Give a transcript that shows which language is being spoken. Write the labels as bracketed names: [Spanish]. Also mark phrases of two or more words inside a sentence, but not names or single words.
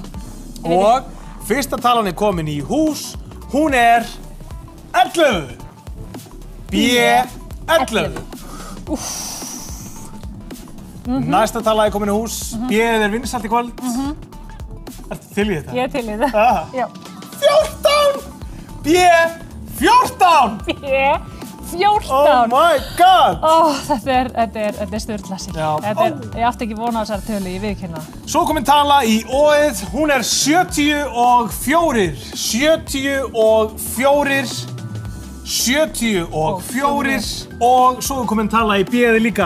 [Icelandic] Og fyrsta talan er komin í hús. Hún er 11. B, 11. Næsta tala er komin í hús. B er vinsælt í kvöld. Ertu til í þetta? Ég er til í þetta. Já. 14! B, 14! B, 14! [English] Oh my god! [Icelandic] Þetta er styrla sig. Ég átti ekki vona á þessari tölu, ég viðurkenna það. Svo komin tala í O-ið. Hún er 74. 74. 74 og svo er komin tala í B-ið líka.